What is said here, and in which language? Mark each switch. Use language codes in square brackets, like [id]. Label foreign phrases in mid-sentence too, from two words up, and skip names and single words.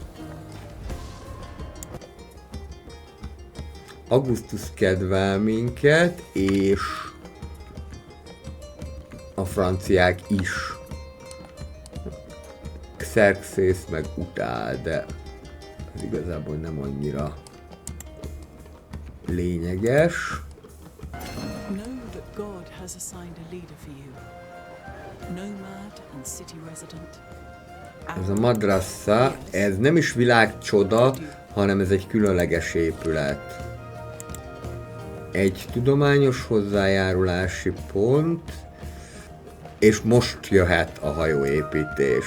[hu] Augustus kedvel minket, és a franciák is. Xerxes meg utál, de Ez igazából nem annyira lényeges. [en] Know that God has assigned a leader for you. Nomad and city resident. [hu] Ez a madrassa, ez nem is világcsoda, hanem ez egy különleges épület. Egy tudományos hozzájárulási pont, és most jöhet a hajóépítés.